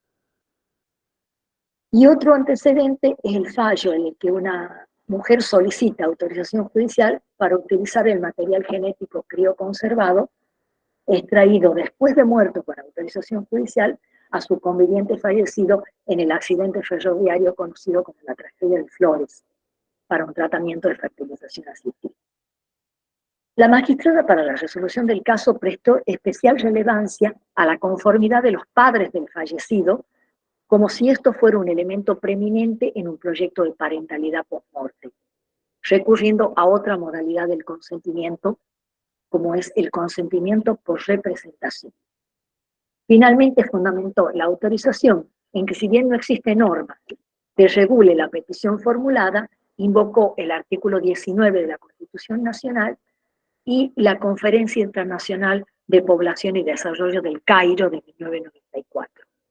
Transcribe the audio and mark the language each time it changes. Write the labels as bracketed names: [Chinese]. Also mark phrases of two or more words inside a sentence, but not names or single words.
[Spanish] Y otro antecedente es el fallo en el que una mujer solicita autorización judicial para utilizar el material genético crioconservado extraído después de muerto con autorización judicial a su conviviente fallecido en el accidente ferroviario conocido como la tragedia de Flores, para un tratamiento de fertilización asistida. La magistrada para la resolución del caso prestó especial relevancia a la conformidad de los padres del fallecido, como si esto fuera un elemento preeminente en un proyecto de parentalidad post-mortem, recurriendo a otra modalidad del consentimiento, como es el consentimiento por representación. Finalmente fundamentó la autorización en que, si bien no existe norma que regule la petición formulada, invocó el artículo 19 de la Constitución Nacional y la Conferencia Internacional de Población y Desarrollo del Cairo de 1994.